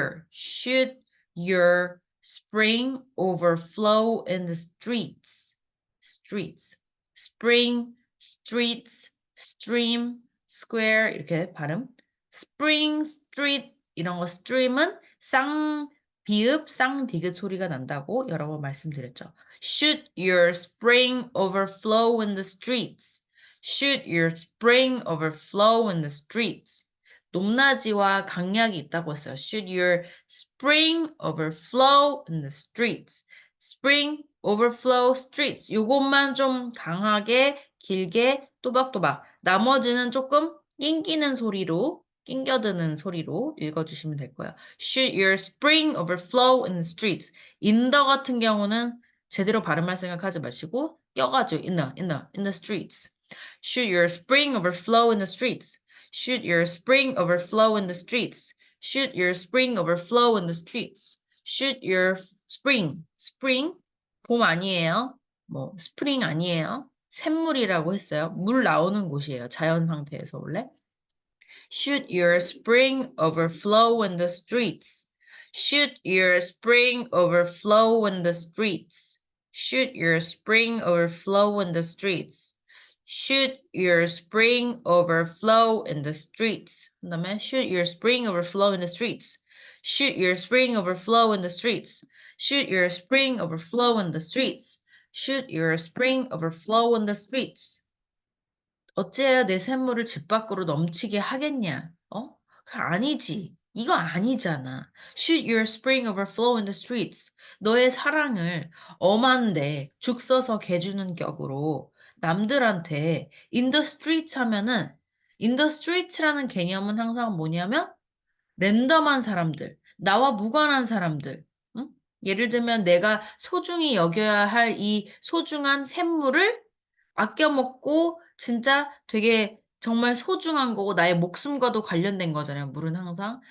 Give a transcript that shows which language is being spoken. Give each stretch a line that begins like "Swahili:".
English: should your spring overflow in the streets. spring, streets, stream, square
Korean: 이렇게 발음. spring, street 이런 거 stream은 비읍, 쌍디귿 소리가 난다고 여러 번 말씀드렸죠.
English: Should your spring overflow in the streets? Should your spring overflow in the streets?
Korean: 높낮이와 강약이 있다고 했어요.
English: Should your spring overflow in the streets? Spring, overflow, streets.
Korean: 요것만 좀 강하게, 길게, 또박또박. 나머지는 조금 낑겨드는 소리로 읽어주시면 될 거예요.
English: Should your spring overflow in the streets?
Korean: in the 같은 경우는 제대로 발음할 생각하지 마시고 껴가지고
English: in the streets. Should your spring overflow in the streets? Should your spring overflow in the streets? Should your spring overflow in the streets? Should your spring
Korean: 봄 아니에요. 뭐 spring 아니에요. 샘물이라고 했어요. 물 나오는 곳이에요. 자연 상태에서 원래.
English: Should your spring overflow in the streets? Should your spring overflow in the streets? Should your spring overflow in the streets? Should your spring overflow in the streets?
Korean: 그다음에
English: should your spring overflow in the streets? Should your spring overflow in the streets? Should your spring overflow in the streets? Should your spring overflow in the streets?
Korean: 어째야 내 샘물을 집 밖으로 넘치게 하겠냐? 어? 그 아니지. 이거 아니잖아.
English: Should your spring overflow in the streets?
Korean: 너의 사랑을 엄한데 죽 써서 개주는 격으로 남들한테
English: in the streets
Korean: 하면은 in the streets라는 개념은 항상 뭐냐면 랜덤한 사람들, 나와 무관한 사람들, 응? 예를 들면 내가 소중히 여겨야 할 이 소중한 샘물을 아껴 먹고 진짜 되게 정말 소중한 거고 나의 목숨과도 관련된 거잖아요, 물은 항상.